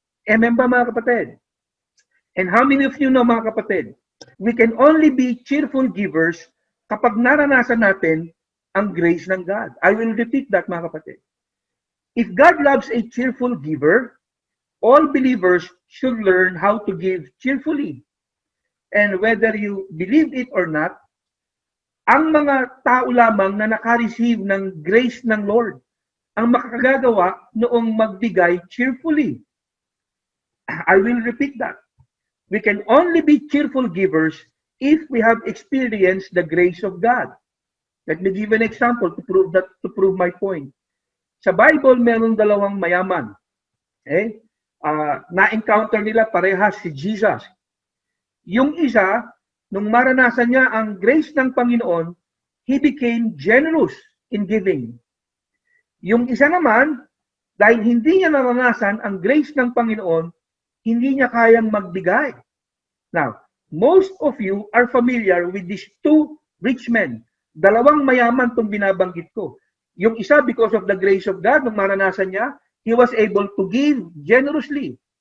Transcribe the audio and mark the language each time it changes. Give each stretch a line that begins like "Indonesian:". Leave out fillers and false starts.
Filipino: Amen ba mga kapatid?
English: And how many of you know mga kapatid, we can only be cheerful givers
Filipino: kapag naranasan natin ang grace ng God.
English: I will repeat that mga kapatid. If God loves a cheerful giver, all believers should learn how to give cheerfully. And whether you believe it or not,
Filipino: ang mga tao lamang na naka-receive ng grace ng Lord ang makakagawa noong magbigay cheerfully.
English: I will repeat that. We can only be cheerful givers if we have experienced the grace of God. Let me give an example to prove my point.
Filipino: Sa Bible, meron 2 mayaman. Na-encounter nila parehas si Jesus. Yung isa, nung maranasan niya ang grace ng Panginoon,
English: he became generous in giving.
Filipino: Yung isa naman, Dahil hindi niya naranasan ang grace ng Panginoon, hindi niya kayang magbigay.
English: Now, most of you are familiar with these two rich men.
Filipino: Dalawang mayaman itong binabanggit ko. Yung isa,
English: because of the grace of God,
Filipino: nung maranasan niya,
English: he was able to give generously.